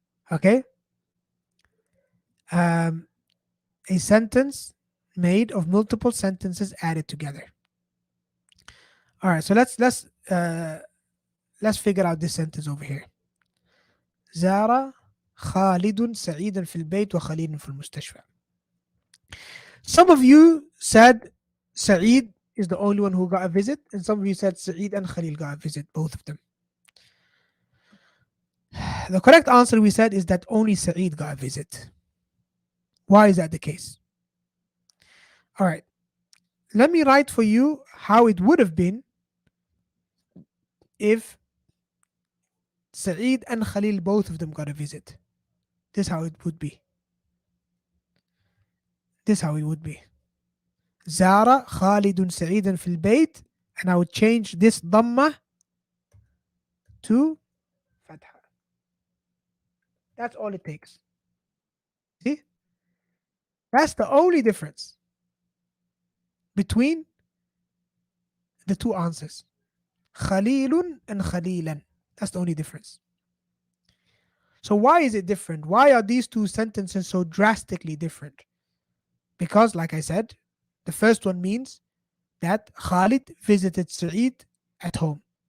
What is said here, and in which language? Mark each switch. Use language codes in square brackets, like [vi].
[en] Okay? A sentence made of multiple sentences added together. All right, so let's figure out this sentence over here. [ar] زار خالد سعيدا في البيت وخليل في المستشفى. [en] Some of you said Sa'id is the only one who got a visit, and some of you said Sa'id and Khalil got a visit, both of them. The correct answer we said is that only Sa'id got a visit. Why is that the case? All right, let me write for you how it would have been if Sa'id and Khalil, both of them got a visit. This is how it would be. This is how it would be. [ar] زار خالد سعيدا في البيت, [en] and I would change this ضمة to فتحة. That's all it takes. See? That's the only difference between the two answers. خليل and خليلا. That's the only difference. So why is it different? Why are these two sentences so drastically different? Because, like I said, the first one means that Khalid visited Sa'id at home.